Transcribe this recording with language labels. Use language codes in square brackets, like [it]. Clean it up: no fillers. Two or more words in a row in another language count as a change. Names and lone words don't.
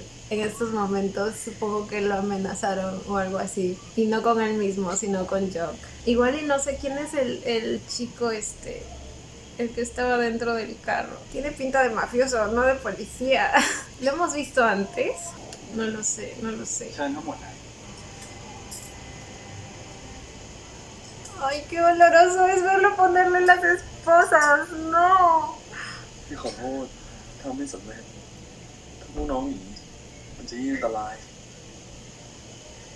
[es] En estos momentos supongo que lo amenazaron o algo así. Y no con él mismo, sino con Jock. Igual y no sé quién es el chico este, el que estaba dentro del carro. Tiene pinta de mafioso, no de policía. ¿Lo hemos visto antes? No lo sé, no lo sé. [th] เชิญทั้งหมดนะ [es] Ay, qué doloroso es verlo ponerle las esposas. No. [th] พี่ขอโทษถ้าไม่สำเร็จถ้าพวกน้องหนีมันจะยิ่งอันตราย